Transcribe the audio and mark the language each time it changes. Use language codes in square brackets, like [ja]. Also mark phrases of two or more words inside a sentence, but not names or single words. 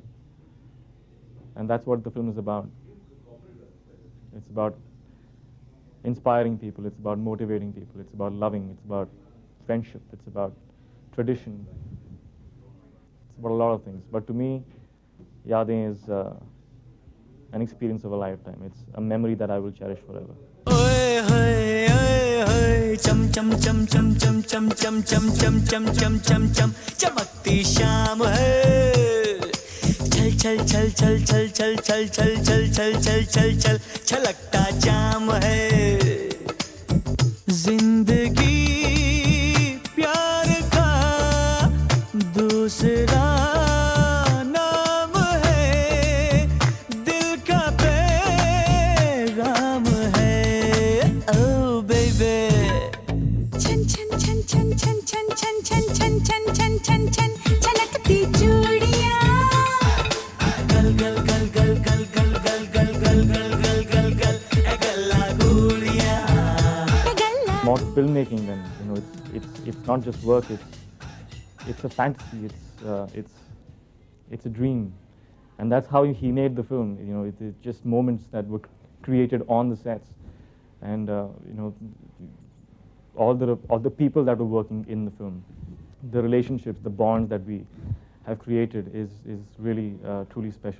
[en] And that's what the film is about. It's about inspiring people, it's about motivating people, it's about loving, it's about friendship, it's about tradition. It's about a lot of things. But to me, Yaadein is an experience of a lifetime. It's a memory that I will cherish forever. [hi] चम चम चम चम चम चम चम चम चम चम चम चम चम चमकती शाम है. चल चल चल चल चल चल चल चल चल चल चल चल चल छलकता जाम है. जिंदगी प्यार का दूसरा नाम है, दिल का पैगाम है. ओ बेबी छलकती चूड़ियां गल गल गल गल गल गल गल गल गल गल गल गल गल गल्ला गुड़ियां. [en] More filmmaking than, you know, it's not just work. It's a fantasy. It's a dream, and that's how he made the film. You know, it's just moments that were created on the sets, and you know, all the people that were working in the film, the relationships, the bonds that we have created is really truly special.